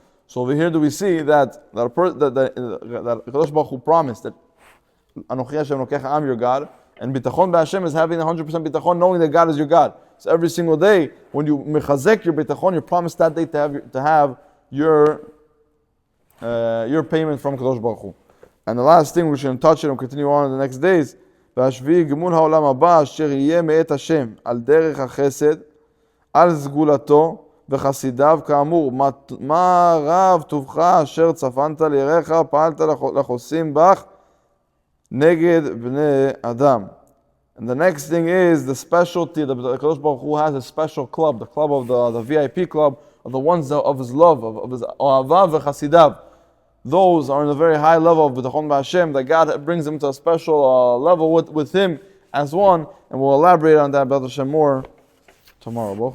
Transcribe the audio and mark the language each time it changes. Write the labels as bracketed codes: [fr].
[en] So over here, do we see that Kadosh Baruch Hu promised that [he] Anochi Hashem Elokecha, [en] I'm your God. And bitachon b'Hashem is having 100% bitachon, knowing that God is your God. So every single day, when you mechazek your bitachon, you're promised that day to have your payment from Kadosh Baruch Hu. And the last thing, we should touch it and continue on in the next days. [he] והשביעי גמול העולם הבא אשר יהיה מאת השם על דרך החסד, על סגולתו וחסידיו כאמור, מה רב טובך אשר צפנת לירך, פעלת לחוסים בך, neged bnei adam. [en] And the next thing is the specialty. The Kadosh Baruch Hu has a special club, the club of the VIP club, of the ones of his love, of his ahava v'chasidav. Those are in a very high level of bitachon b'Hashem, that God brings them to a special level with him as one, and we'll elaborate on that B'ezras Hashem more tomorrow.